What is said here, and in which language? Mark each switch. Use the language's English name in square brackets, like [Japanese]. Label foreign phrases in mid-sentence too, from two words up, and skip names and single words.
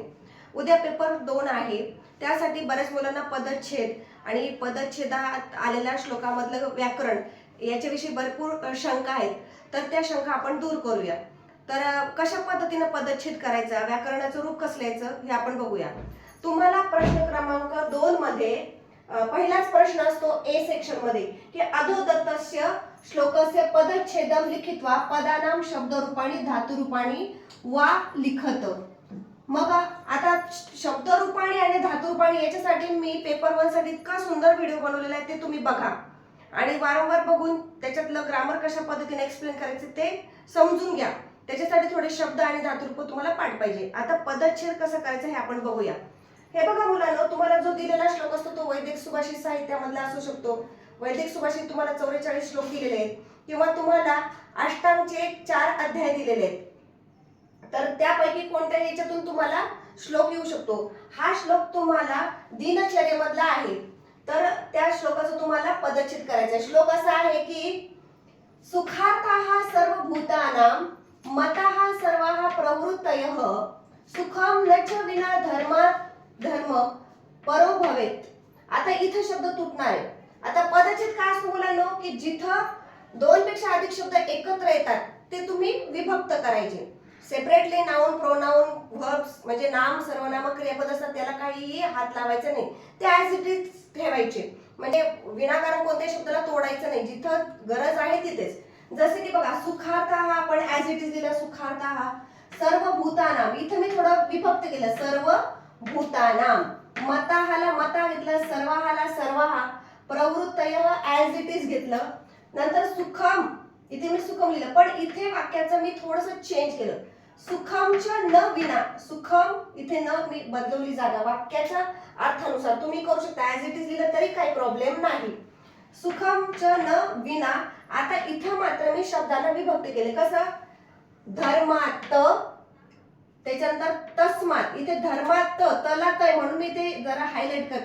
[Marathi] उद्या पेपर 2 आहे, त्यासाठी बऱ्याच मुलांना पदच्छेद आणि पदच्छेदात आलेल्या श्लोकामधलं व्याकरण याच्याविषयी भरपूर शंका आहेत, तर त्या शंका आपण दूर करूया। तर कशा पद्धतीने पदच्छेद करायचा, व्याकरणाचं रूप कसं लिहायचं हे आपण बघूया। तुम्हाला प्रश्न क्रमांक 2 मध्ये पहिलाच प्रश्न असतो ए सेक्शन मध्ये की [Sanskrit] अधोदत्तस्य श्लोकस्य पदच्छेदम लिखित्वा पदानाम शब्दरूपाणी धातुरूपाणी वा लिखत। [Marathi] मग आता शब्दरूपाणी आणि धातुरूपाणी याच्यासाठी मी पेपर 1 साठी इतका सुंदर व्हिडिओ बनवलेला आहे, ते तुम्ही बघा आणि वारंवार बघून त्याच्यातलं ग्रामर कशा पद्धतीने एक्सप्लेन करायचं ते समजून घ्या। त्याच्यासाठी थोडे शब्द आणि धातुरूप तुम्हाला पाठ पाहिजे। आता पदच्छेद कसं करायचं हे आपण बघूया। हे बघा मुलांनो, तुम्हाला जो दिलेला श्लोक असतो तो वैदिक सुभाषित साहित्यामधला असू शकतो। वैदिक सुभाषित तुम्हाला 44 श्लोक दिलेले आहेत किंवा तुम्हाला अष्टांगचे 4 अध्याय दिलेले आहेत, तर त्यापैकी कोणत्याही याच्यातून तुम्हाला श्लोक येऊ शकतो। हा श्लोक तुम्हाला दिनचर्येमधला आहे, तर त्या श्लोकाचं तुम्हाला पदच्छेद करायचा आहे। श्लोक असा आहे की [Sanskrit] सुखार्थाः सर्वभूतानां मताः सर्वाः प्रवृत्तयः सुखम न च विना धर्मात् धर्म परो भवेत। [Marathi] आता इथे शब्द तुटणार आहे। आता पदच्छेद काय असतो मुलांनो, की जिथं 2 पेक्षा अधिक शब्द एकत्र येतात ते तुम्ही विभक्त करायचे। [English] separately noun, pronoun, verbs [Marathi] म्हणजे नाम, सर्वनाम, क्रियापद असतात, त्याला काहीही हात लावायचा नाही, ते [English] as it is [Marathi] ठेवायचे। म्हणजे विनाकारण कोणत्याही शब्दाला तोडायचं नाही, जिथं गरज आहे तिथेच। जसे की बघा, सुखार्थाः आपण [English] as it is [Marathi] दिला, सुखार्थाः। [Sanskrit] सर्व भूतानाम [Marathi] इथे मी थोडं विभक्त केलं, [Sanskrit] सर्व भूतानाम। [Marathi] मताहाला मता घेतलं, सर्वाहाला सर्वाहा, प्रवृत्तयः [English] as it is [Marathi] घेतलं। नंतर सुखम इथे मी सुखम लिहिलं, पण इथे वाक्याचं मी थोडंसं चेंज केलं। सुखमच्या न विना, सुखम इथे न मी बदलवली जागा वाक्याच्या अर्थानुसार, तुम्ही करू शकता [English] as it is [Marathi] लिहिलं तरी काही प्रॉब्लेम नाही। सुखमच्या न विना। आता इथं मात्र मी शब्दाला विभक्त केले, कसं, धर्मात, त्याच्यानंतर तस्मात, इथे धर्मात तला तय म्हणून मी ते जरा हायलाइट करते।